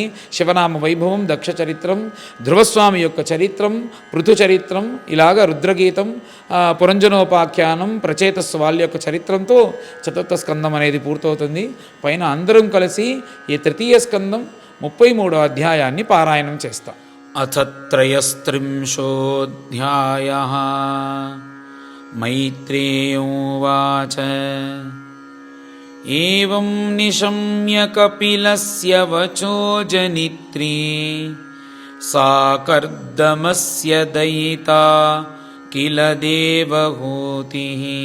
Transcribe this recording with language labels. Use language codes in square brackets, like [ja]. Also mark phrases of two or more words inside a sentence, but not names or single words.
[te] శివనామ వైభవం, దక్ష చరిత్రం, ధ్రువస్వామి యొక్క చరిత్రం, పృథు చరిత్రం, ఇలాగ రుద్రగీతం, పురంజనోపాఖ్యానం, ప్రచేతస్సు వాళ్ళ యొక్క చరిత్రంతో 4వ స్కందం అనేది పూర్తవుతుంది. పైన అందరం కలిసి ఈ 3వ స్కందం 33వ అధ్యాయాన్ని పారాయణం చేస్తాం. [sa] అథ త్రయస్త్రింశోऽధ్యాయः मैत्रेयोवाच एवं निशम्य कपिलस्य वचो जनित्री सा कर्दमस्य दयिता किल देवहूतिः